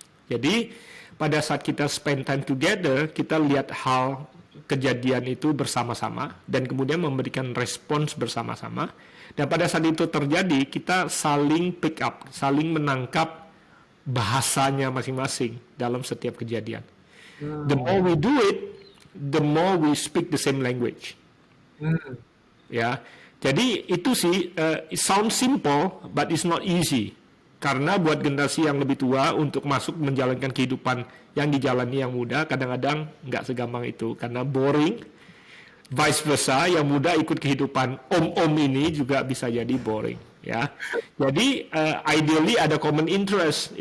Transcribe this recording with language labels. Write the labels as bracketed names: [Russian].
[Indonesian] Jadi pada saat kita spend time together, kita lihat hal kejadian itu bersama-sama dan kemudian memberikan respons bersama-sama. Dan pada saat itu terjadi, kita saling pick up, saling menangkap bahasanya masing-masing dalam setiap kejadian. [English] The more we do it, the more we speak the same language. [Indonesian] Ya, jadi itu sih, [English] it sounds simple, but it's not easy. [Indonesian] Karena buat generasi yang lebih tua untuk masuk menjalankan kehidupan yang dijalani yang muda, kadang-kadang nggak segampang itu, karena boring. Vice versa, yang muda ikut kehidupan om-om ini juga bisa jadi boring. Ya, jadi ideally ada common interest.